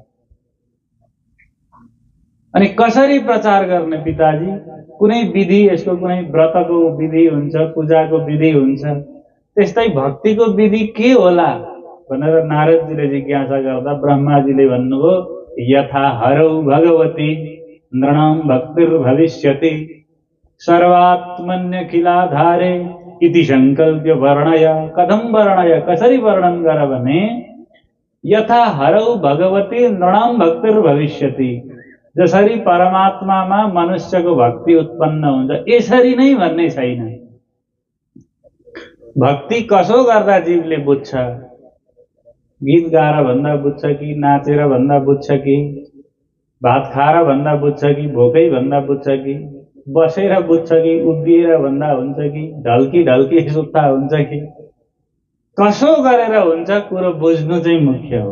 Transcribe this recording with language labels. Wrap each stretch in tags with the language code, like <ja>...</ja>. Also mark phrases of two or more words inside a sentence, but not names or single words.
<ne>अनि कसरी प्रचार गर्ने पिताजी? कुनै विधि, यसको कुनै व्रतको विधि हुन्छ, पूजाको विधि हुन्छ, त्यस्तै भक्तिको विधि के होला भनेर नारदजीले जिज्ञासा गर्दा ब्रह्माजीले भन्नुभयो,</ne> <sa>यथा हरौ भगवती नृणां भक्तिर्भविष्यति सर्वात्मन्यखिलाधारे इति संकल्प्य वर्णय। कथं वर्णय,</sa> <ne>कसरी वर्णन गर भने</ne> <sa>यथा हरौ भगवती नृणां भक्तिर्भविष्यति,</sa> <ne>जसरी परमात्मामा मनुष्यको भक्ति उत्पन्न हुन्छ यसरी नै भन्ने छैन। भक्ति कसो गर्दा जीवले बुझ्छ? गीत गाएर भन्दा बुझ्छ कि नाचेर भन्दा बुझ्छ कि भात खाएर भन्दा बुझ्छ कि भोकै भन्दा बुझ्छ कि बसेर बुझ्छ कि उभिएर भन्दा हुन्छ कि ढल्की ढल्की सुत्ता हुन्छ कि कसो गरेर हुन्छ, कुरो बुझ्नु चाहिँ मुख्य हो।</ne>